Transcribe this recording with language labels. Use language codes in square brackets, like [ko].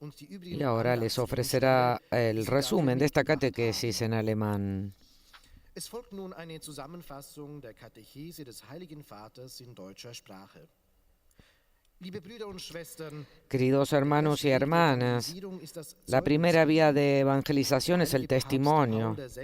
[es] Y ahora les ofrecerá el resumen de esta catequesis en alemán. [de] Es folgt nun eine Zusammenfassung der Katechese des Heiligen Vaters in deutscher Sprache. Liebe Brüder und Schwestern, [es] queridos hermanos y hermanas, la primera vía de evangelización es el testimonio.